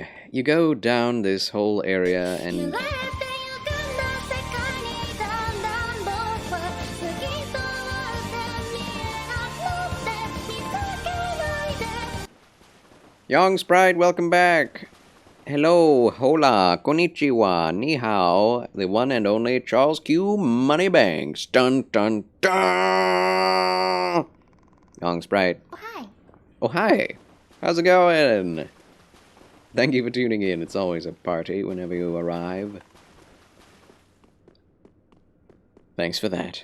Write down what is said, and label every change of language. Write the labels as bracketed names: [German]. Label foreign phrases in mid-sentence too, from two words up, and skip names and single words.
[English] You go down this whole area and... Young Sprite, welcome back! Hello, hola, konnichiwa, [Chinese] 你好, [English] the one and only Charles Q. Moneybanks. Dun dun dun! Young Sprite. Oh, hi. Oh, hi! How's it going? Thank you for tuning in. It's always a party whenever you arrive. Thanks for that.